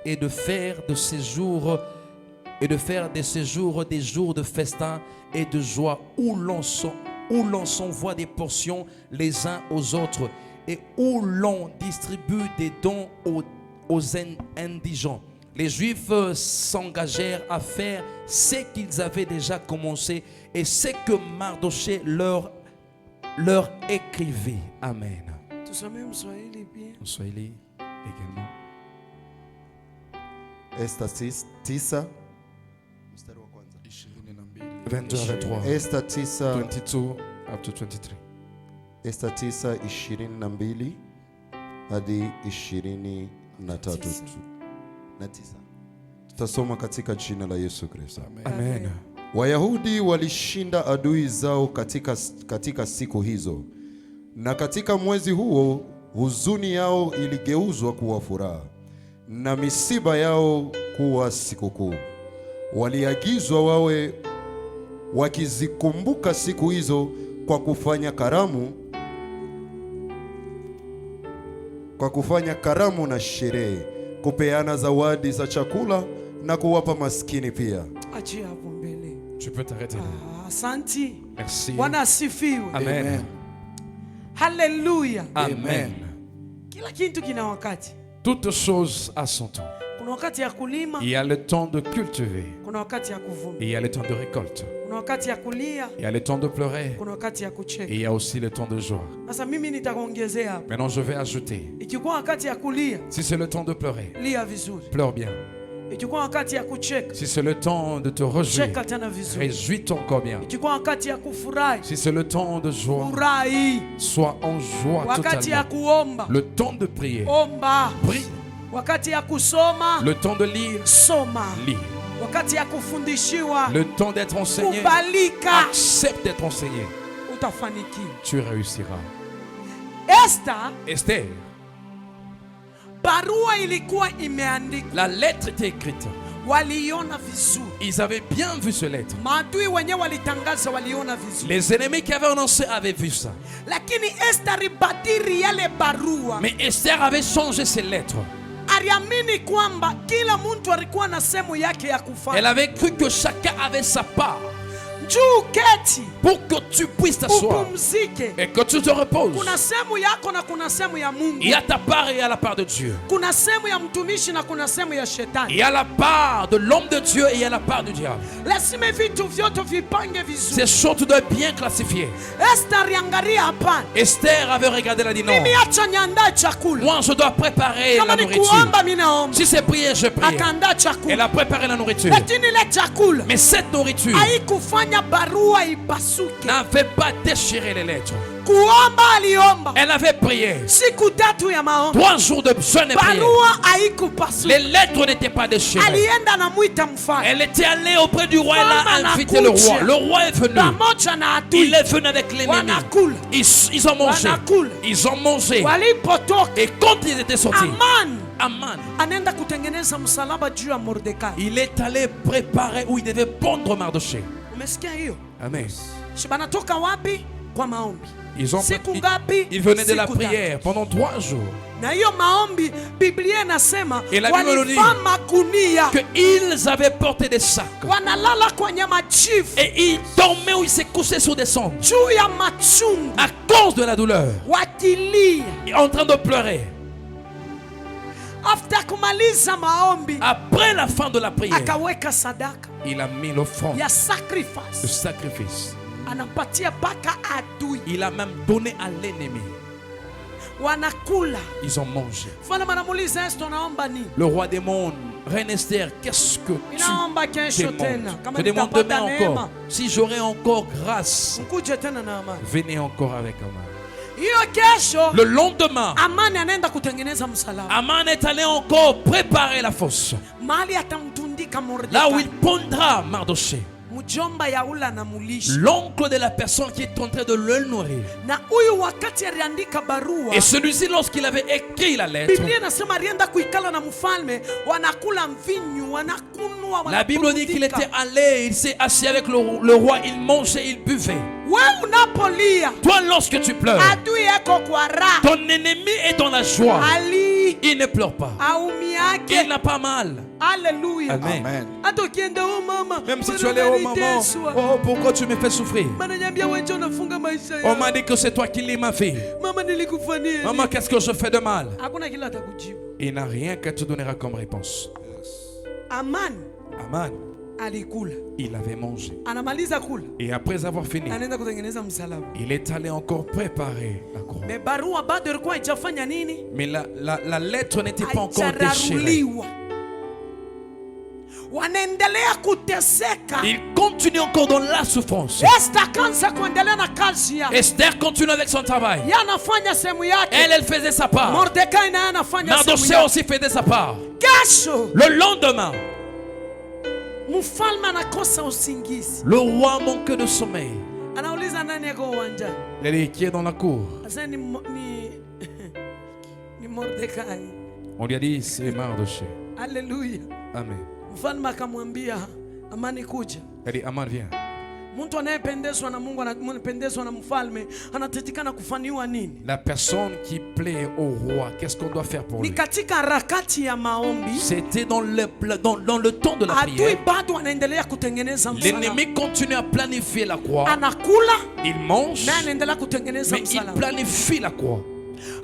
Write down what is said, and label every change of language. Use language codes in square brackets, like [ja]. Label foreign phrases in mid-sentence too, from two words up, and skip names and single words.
[fr] et de faire de ces jours des jours de festin et de joie où l'on s'envoie des portions les uns aux autres et où l'on distribue des dons aux indigents. Les Juifs s'engagèrent à faire ce qu'ils avaient déjà commencé et ce que Mardoché leur écrivait. Amen. [sw] Tusomee Mswahili pia. [fr] Mswahili également. [sw] Esta 9 mstari wa kwanza. [fr] 22 à 23. Esta 9 [en] 22 up to 23. [sw] Esta 9:22 hadi 23 na 9. Tutasoma katika jina la Yesu Kristo. Amen. Wayahudi walishinda adui zao katika siku hizo, na katika mwezi huo huzuni yao iligeuzwa kuwa furaha na misiba yao kuwa sikukuu. Waliagizwa wawe wakizikumbuka siku hizo kwa kufanya karamu na sherehe, kupeana zawadi za chakula na kuwapa maskini pia. Achia hapo mbele. [fr] Tu peux t'arrêter là. [sw] Asante. [fr] Merci. [sw] Bwana asifiwe. Amen. Haleluya. Amen. Kila kitu kina wakati. [fr] Toute chose a son temps. [sw] Kuna wakati ya kulima, [fr] Il y a le temps de cultiver. [sw] kuna wakati ya kuvuna. [fr] Et il y a le temps de récolte. [sw] Kuna wakati ya kulia, [fr] Il y a le temps de pleurer. [sw] kuna wakati ya [fr] Et [sw] kucheka. [fr] il y a aussi le temps de joie. [sw] Sasa mimi nitakuongezea hapa. [fr] Maintenant, je vais ajouter. [sw] Ikikuwa wakati ya kulia, [fr] Si c'est le temps de pleurer, [sw] lia vizuri. [fr] pleure bien. [sw] Ikikuwa wakati ya kucheka, [fr] Si c'est le temps de te réjouir, [sw] cheka tena vizuri. [fr] réjouis-toi encore bien. [sw] Ikikuwa wakati ya kufurahi, [fr] Si c'est le temps de joie, [sw] furahi. [fr] sois en joie [sw] Wakati ya [fr] totalement. [sw] kuomba, [fr] Le temps de prier, [sw] omba. [fr] prie. [sw] Wakati ya kusoma, [fr] Le temps de lire, [sw] soma. [fr] lis. [sw] Wakati ya kufundishiwa, [fr] Le temps d'être enseigné, [sw] kubalika, [fr] accepte d'être enseigné. [sw] utafanikiwa. [fr] Tu réussiras. Esther, Esther, [sw] barua ilikuwa imeandikwa, [fr] la lettre était écrite. [sw] waliiona vizuri. [fr] Ils avaient bien vu ce lettre. [sw] Maadui wenyewe walitangaza, waliona vizuri. [fr] Les ennemis qui avaient annoncé avaient vu ça. [sw] Lakini Esther alibadili yale barua. [fr] Mais Esther avait changé ses lettres. [sw] Aliamini kwamba kila mtu alikuwa na sehemu yake ya [fr] Elle [sw] kufanya. [fr] avait cru que chacun avait sa part [sw] Njoo keti, [fr] pour que tu puisses t'asseoir [sw] upumzike. [fr] et que tu te reposes. [sw] Kuna sehemu yako na kuna sehemu ya Mungu. [fr] Il y a ta part et il y a la part de Dieu. [sw] Kuna sehemu ya mtumishi na kuna sehemu ya [fr] Il [sw] shetani. [fr] y a la part de l'homme de Dieu et il y a la part du diable. [sw] Lazima vitu vyote vipange [fr] Ces [sw] vizuri. [fr] choses, tu dois bien classifier. [sw] Esther aliangalia, hapana, [fr] Esther avait regardé, elle a dit non. [sw] mimi acha niandae chakula. [fr] Moi, je dois préparer [sw] Kama [fr] la [sw] ni [fr] nourriture. [sw] kuomba, mimi naomba. [fr] Si c'est prier, je prie. [sw] Akaandaa [fr] Elle [sw] chakula, [fr] a préparé la nourriture. [sw] lakini ile chakula [fr] Mais cette nourriture [sw] haikufanya barua ipasuke. [fr] n'avait pas déchiré les lettres. [sw] Kuomba aliomba [fr] Elle avait prié. [sw] siku tatu ya maombi, [fr] 3 jours de jeûne et prière. [sw] barua haikupasuka. [fr] Les lettres n'étaient pas déchirées. [sw] Alienda anamwita mfalme [fr] Elle était allée auprès du roi, elle [sw] Mama [fr] a invité le [sw] anakuja. [fr] roi. Le roi est venu. [sw] pamoja na adui, [fr] Il est venu avec l'ennemi. [sw] wanakula. [fr] Ils ont mangé. [sw] Wanakula. [fr] Ils ont mangé. [sw] Walipotoka, [fr] Et quand ils étaient sortis, [sw] Amani [fr] Aman, [sw] anaenda kutengeneza msalaba juu ya Mordekai. [fr] il est allé préparer où il devait pondre Mardoché. [sw] Umesikia hiyo? [fr] Amen. [sw] Banatoka wapi? Kwa maombi. Siku [fr] Ils [sw] ngapi? [fr] venaient de la [sw] Siku tatu. [fr] prière pendant 3 jours. [sw] Na hiyo maombi Biblia inasema [fr] Et la Bible nous dit [sw] walivaa magunia, [fr] Qu'ils avaient porté des sacs. [sw] wanalala kwenye machifu [fr] Et ils dormaient ou ils se couchaient sur des cendres. [sw] juu ya machungu, [fr] À cause de la douleur. [sw] wakilia. [fr] En train de pleurer. [sw] After kumaliza maombi, [fr] Après la fin de la prière, [sw] akaweka sadaka [fr] il a mis l'offrande, [sw] ya [fr] le sacrifice, sacrifice. [sw] anapatia mpaka adui, [fr] Il a même donné à l'ennemi. [sw] wanakula. [fr] Ils ont mangé. [sw] Mfalme anamuuliza Esther, naomba nini? [fr] Le roi des mondes, Reine Esther, qu'est-ce que [sw] Ninaomba [fr] tu [sw] kesho tena, [fr] demandes? [sw] kama [fr] Je demande demain [sw] nitapata [fr] encore. [sw] neema, [fr] Si j'aurai encore grâce, [sw] mkuje tena na amani. [fr] venez encore avec Aman. [sw] Hiyo kesho [fr] Le lendemain, [sw] Amani anaenda kutengeneza msalaba, [fr] Aman est allé encore préparer la fosse. [sw] mahali atamtundika [fr] Là où il Mordekai, pondra Mardoché, [sw] mjomba ya ule anamulisha. [fr] l'oncle de la personne qui est en train de le nourrir. [sw] Na huyu wakati aliandika barua, [fr] Et celui-ci, lorsqu'il avait écrit la lettre, [sw] Biblia inasema alienda kuikala na mfalme, wanakula mvinyo, wanakunwa, [fr] la Bible dit qu'il était [sw] wanapumzika. [fr] allé, il s'est assis avec le roi, il mangeait, il buvait. [sw] Wewe unapolia, [fr] Toi, lorsque tu pleures, [sw] adui yako kwa raha, [fr] ton ennemi est dans la joie. [sw] ali [fr] il ne pleure pas. [sw] aumi [fr] Il [sw] yake. [fr] n'a pas mal. [sw] Haleluya. Amen. Amen. Hata ukienda mama, [fr] Même si tu allais, oh maman, oh pourquoi tu me fais souffrir? [sw] Mananiambia wewe ndio unafunga maisha [fr] On [sw] yangu. [fr] m'a dit que c'est toi qui lis ma vie. [sw] Mama nilikufanyia. [fr] Maman, qu'est-ce que je fais de mal? [sw] Hakuna kila atakujibu. [fr] Il n'a rien qu'à te donnera comme réponse. [sw] Amani [fr] Aman, [sw] alikula. [fr] il avait mangé. [sw] Anamaliza kula. [fr] Et après avoir fini, [sw] Anaenda kutengeneza msalaba. [fr] il est allé encore préparer la croix. [sw] Me barua bado ilikuwa haijafanya nini? [fr] Mais la lettre n'était pas encore déchirée. [sw] Haijararuliwa. Wanaendelea kuteseka. [fr] Il continue encore dans la souffrance. [sw] Esther akaanza kuendelea na kazi yake. [fr] Esther continue avec son travail. [sw] Yeye anafanya sehemu yake. [fr] Elle faisait sa part. [sw] Mordekai naye anafanya sehemu [fr] Mardochée [sw] yake. [fr] aussi faisait sa part. [sw] Kesho [fr] Le lendemain, [sw] mfalme anakosa usingizi. [fr] le roi manque de sommeil. [sw] Anauliza nani yako uwanjani? [fr] Il est qui est dans la cour. [sw] Sasa ni Mordekai. [fr] On lui a dit, c'est Mardochée. [sw] Haleluya. Amen. Mfalme akamwambia Amani kuja. [fr] Elle dit, Aman, viens. [sw] Mtu anayependezwa na Mungu, anayependezwa na mfalme anatetikana kufanywa nini? [fr] La personne qui plaît au roi, qu'est-ce qu'on doit faire pour [sw] Ni [fr] lui? [sw] katika harakati ya maombi. [fr] C'était dans le temps de la [sw] Adui [fr] prière. [sw] bado anaendelea kutengeneza msalaba. [fr] L'ennemi continue à planifier la croix. [sw] Anakula [fr] Il mange, [sw] na anaendelea kutengeneza [fr] mais il [sw] msalaba. [fr] planifie la croix. Et